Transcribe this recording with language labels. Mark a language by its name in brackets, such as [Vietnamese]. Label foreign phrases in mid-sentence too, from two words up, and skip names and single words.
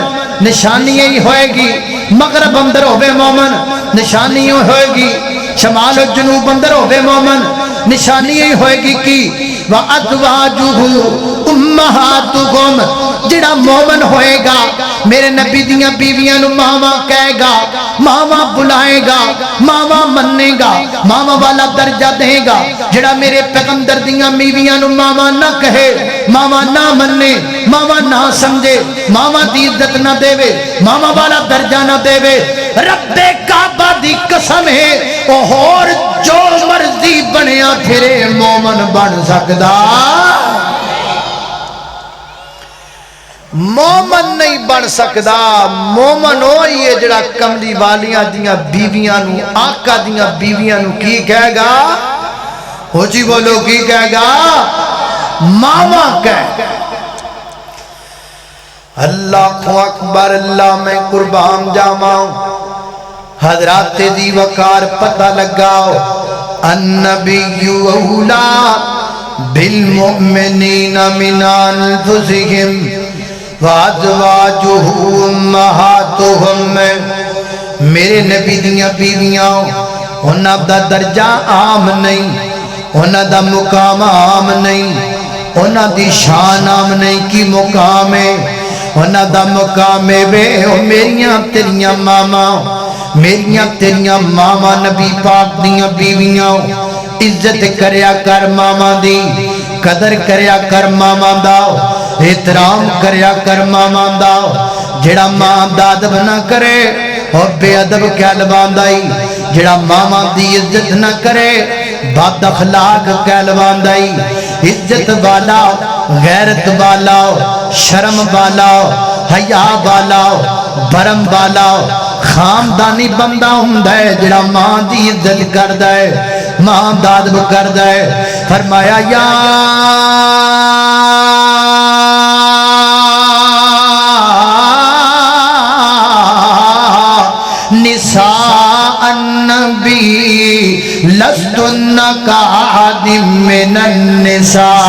[Punjabi] نشانی یہی ہوئے گی مغرب اندر ہوئے مومن نشانی یہی ہوئے گی شمال و جنوب اندر ہوئے مومن نشانی یہی ہوئے گی کی [Arabic] وَأَزْوَاجُهُ أُمَّهَاتُهُمْ [Punjabi] جڑا مومن ہوئے گا میرے نبی دیاں بیویاں نو ماما کہے گا ماما بلائے گا ماما مننے گا ماما والا درجہ دے گا جڑا میرے پیغمبر دیاں بیویاں نو ماما نہ کہے ماما نہ مننے ماما نہ سمجھے ماما دی عزت نہ دے وے ماما والا درجہ نہ دے وے رب کعبہ دی قسم ہے او ہور جو مرضی بنیا پھرے مومن بن سکدا مومن نہیں بن سکدا مومن ہوئی ہے جڑا کملی والیاں دیاں بیویاں نو آقا دیاں بیویاں نو کی کہے گا ہو جی بولو کی کہے گا ماما کہے [Arabic] اللہ اکبر [Punjabi] اللہ میں قربان جاواں حضرات دی وقار پتہ لگاؤ [Arabic] النبی اولا بالمؤمنین من انفسہم وازواجہ امہاتہم [Punjabi] میرے نبی دیاں بیویاں انہاں دا درجہ عام نہیں انہاں دا مقام عام نہیں انہاں دی شان عام نہیں کی مقام ہے انہاں دا مقام ہے میریاں تیریاں ماما میریاں تیریاں ماما نبی پاک دیاں بیویاں عزت کریا کر ماما دی قدر کریا کر ماما دا احترام کریا کر ماما دا جڑا ماں دا ادب نہ کرے اور بے ادب کیا لباندائی جڑا ماما دی عزت نہ کرے بد اخلاق کہلواندائی عزت والا غیرت والا شرم والا حیا والا برم والا خاندانی بندہ ہوندا ہے جڑا ماں دی عزت کردا ہے ماں دا ادب کردا ہے فرمایا [Arabic] یا نساء النبی لستن کاحد من النساء